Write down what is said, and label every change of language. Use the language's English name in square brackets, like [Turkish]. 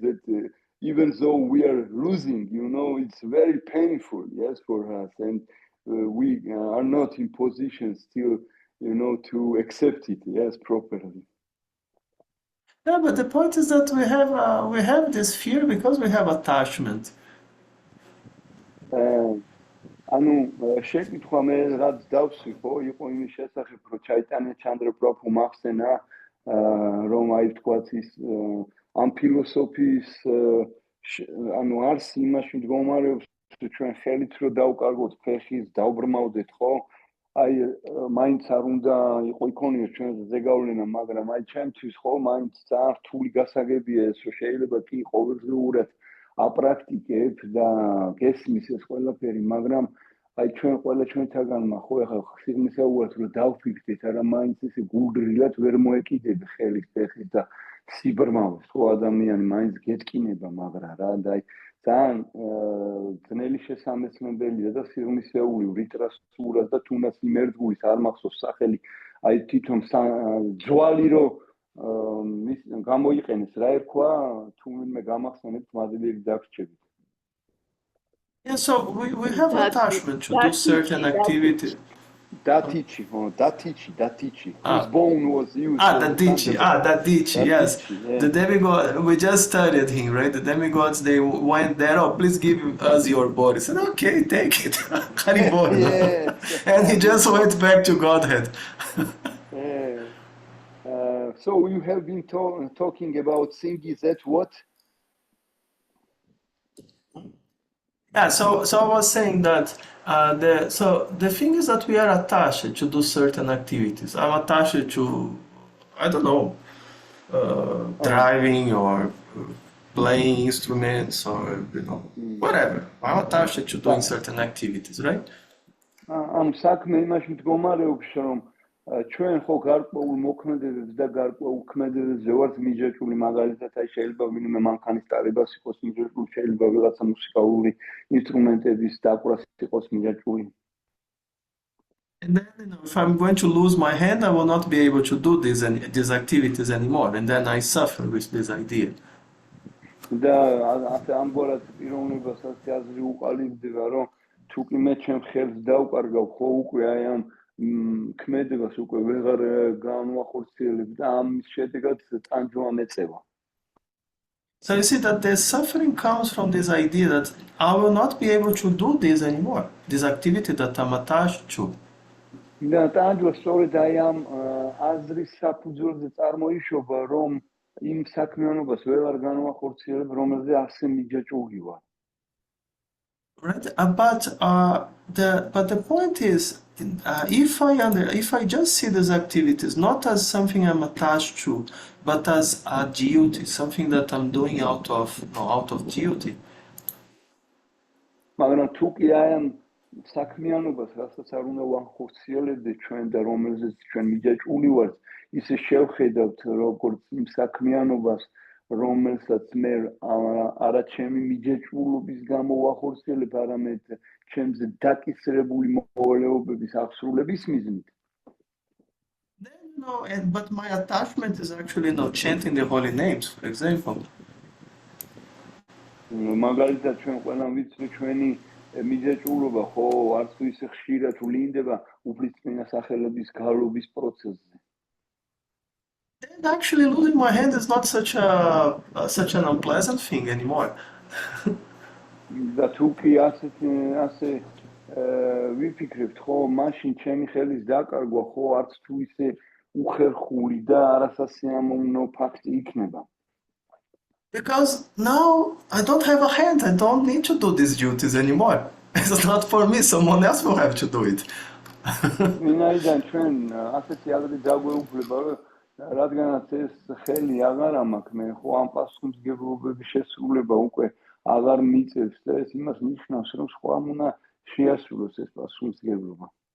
[English] That even though we are losing, it's very painful. Yes, for us, and we are not in position still, to accept it. Yes, properly. Yeah, but the point is that we have this fear because we have attachment. [Georgian] ანუ შეკითხვა მე რაც დავსვი ხო იყო იმის შესახებ რომ ჩაიტანე ჩანდრა პრაბჰუ მახსენა რომ აი თქვათ ის ამ ფილოსოფიის ანუ არს იმაში მდგომარეობს ჩვენ ხელით რომ დავკარგოთ ფეხის დავბრმავდეთ ხო აი მაინც არ უნდა იქონიოს ჩვენზე ზეგავლენა მაგრამ აი ჩემთვის ხო მაინც ძალიან რთული გასაგებია ეს რომ შეიძლება კი ყოველდღიურად აპრაქტიკებ და გესმის ეს ყველაფერი, მაგრამ აი ჩვენ ყველა ჩვენთაგანმა ხო ახლა სიგნისაუბრად რომ დავფიქრდეთ, არა მაინც ესე გულგრილად ვერ მოეკიდები ხელის ფეხის და სიბრმავეს, ხო ადამიანი მაინც გეტკინება, მაგრამ რა და აი ძალიან ძნელი შესამეცნებელია და სიგნისაური ვრიტრასურას და თუნდაც იმ ერთგულის არ მახსოვს სახელი, აი თვითონ ძვალი რომ გამოიყენეს რა ერქვა თუ ვინმე გამახსენებთ მადლიერით დაგრჩებით. [English] Yeah, so we have attachment to do certain activity. Datichi, oh, Datichi. Whose bone was used? Dadichi. Dadichi, yes. Yeah. The demigod, we just studied him, right? The demigods, they went there, oh, please give us your body. He said, okay, take it. Haribol. Yes. And he just went back to Godhead. Yeah. So you have been talking about Singis at what? Yeah, so I was saying that the thing is that we are attached to do certain activities. I'm attached to, I don't know, driving or playing instruments or whatever. I'm attached to doing certain activities, right? [Georgian] ამ საქმე იმაში მდგომარეობს, რომ ჩვენ ხო გარკვეულ მოქმედებებს და გარკვეულ ქმედებებზე ვართ მიჯაჭვული, მაგალითად, აი შეიძლება ვინმე მანქანის ტარებას იყოს მიჯაჭვული, შეიძლება ვიღაცა მუსიკალური ინსტრუმენტების დაკვრას იყოს მიჯაჭვული. [English] And then, if I'm going to lose my hand, I will not be able to do these activities anymore, and then I suffer with this idea. [Georgian] და ასე ამგვარად პიროვნებასაც აზრი უყალიბდება, რომ თუკი მე ჩემ ხელს დავკარგავ, ხო უკვე აი ამ ქმედებას უკვე ვეღარ განვახორციელებ და ამის შედეგად ტანჯვა მეწევა. [English] So you see that the suffering comes from this idea that I will not be able to do this anymore, this activity that I'm attached to. [Georgian] და ტანჯვა სწორედ აი ამ აზრის საფუძველზე წარმოიშობა, რომ იმ საქმიანობას ვეღარ განვახორციელებ, რომელზე ასე მიჯაჭვული ვარ. [English] Right, but the point is, if I just see these activities not as something I'm attached to, but as a duty, something that I'm doing out of duty. [Georgian] მაგრამ თუ კი აი ამ საქმიანობას, რასაც არ უნდა ვახორციელებდე ჩვენ და რომელზეც ჩვენ მიჯაჭვული ვართ, ისე შევხედავთ როგორც იმ საქმიანობას, რომელსაც მე არა ჩემი მიჯაჭვულობის გამო ვახორციელებ, არამედ ჩემზე დაკისრებული მოვალეობების აღსრულების მიზნით. [English] Then, but my attachment is actually not chanting the holy names, for example. [Georgian] მაგალითად ჩვენ ყველამ ვიცით ჩვენი მიჯაჭვულობა ხო არც თუ ისე ხშირად ვლინდება უფლისწმინდა სახელების გალობის პროცესზე. [English] Then actually losing my hand is not such an unpleasant thing anymore. [Georgian] და თუ კი ასე ვიფიქრებთ ხო, მაშინ ჩემი ხელის დაკარგვა ხო არც თუ ისე უხერხული და არასასიამოვნო ფაქტი იქნება. [English] Because now I don't have a hand, I don't need to do these duties anymore. It's not for me, someone else will have to do it. [Georgian] ვინაიდან ჩვენ ასეთი აზრი დაგვეუფლება, რომ რადგანაც ეს ხელი აღარ მაქვს, მე ხო ამ პასუხისმგებლობების შესრულება უკვე აღარ მიწევს და ეს იმას ნიშნავს, რომ სხვამ უნდა შეასრულოს ეს პასუხისმგებლობა.